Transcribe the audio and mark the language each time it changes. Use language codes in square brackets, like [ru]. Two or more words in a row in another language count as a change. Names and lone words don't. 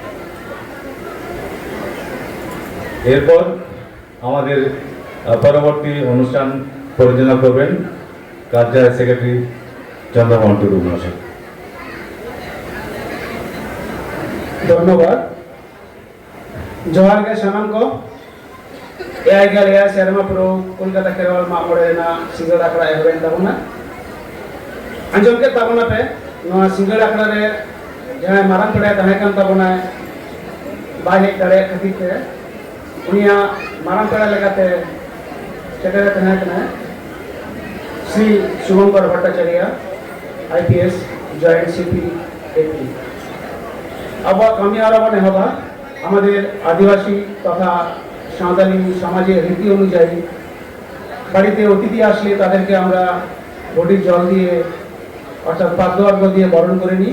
[bn] এরপর আমাদের পরবর্তী অনুষ্ঠান পরিচালনা করবেন কার্যালয় সেক্রেটারি চন্দ্রমোহন টুডু মহাশয়। ধন্যবাদ। [sat] ᱡᱚᱦᱟᱨ ᱜᱮ ᱥᱟᱱᱟᱢ ᱠᱚ ᱮᱭᱟᱭᱜᱮᱞ ᱮᱭᱟᱭ ᱥᱮᱨᱢᱟ ᱯᱩᱨᱟᱹᱣ ᱠᱳᱞᱠᱟᱛᱟ ᱠᱷᱮᱨᱣᱟᱞ ᱢᱟᱜ ᱢᱚᱬᱮ ᱨᱮᱱᱟᱜ ᱥᱤᱸᱜᱟᱹᱲ ᱟᱠᱷᱲᱟ ᱮᱦᱚᱵᱮᱱ ᱛᱟᱵᱚᱱᱟ। ᱟᱸᱡᱚᱢ ᱠᱮᱫ ᱛᱟᱵᱚᱱᱟᱯᱮ ᱱᱚᱣᱟ ᱥᱤᱸᱜᱟᱹᱲ ᱟᱠᱷᱲᱟ ᱨᱮ ᱡᱟᱦᱟᱸᱭ ᱢᱟᱨᱟᱝ ᱯᱮᱲᱟᱭ ᱛᱟᱦᱮᱸ ᱠᱟᱱ ᱛᱟᱵᱚᱱᱟᱭ ᱵᱟᱭ ᱦᱮᱡ ᱫᱟᱲᱮᱭᱟᱜ ᱠᱷᱟᱹᱛᱤᱨ ᱛᱮ ᱩᱱᱤᱭᱟᱜ ᱢᱟᱨᱟᱝ ᱯᱮᱲᱟ ᱞᱮᱠᱟᱛᱮ ᱥᱮᱴᱮᱨ ᱛᱟᱦᱮᱸ ᱠᱟᱱᱟᱭ শ্রী শুভঙ্কর ভট্টাচার্য IPS, জয়েন্ট CP AP। [bn] আবার আমি আরো এহবা আমাদের আদিবাসী তথা সাঁওতালি সমাজের রীতি অনুযায়ী বাড়িতে অতিথি আসলে তাদেরকে আমরা বডির জল দিয়ে অর্থাৎ পাদ্য দিয়ে বরণ করে নিই।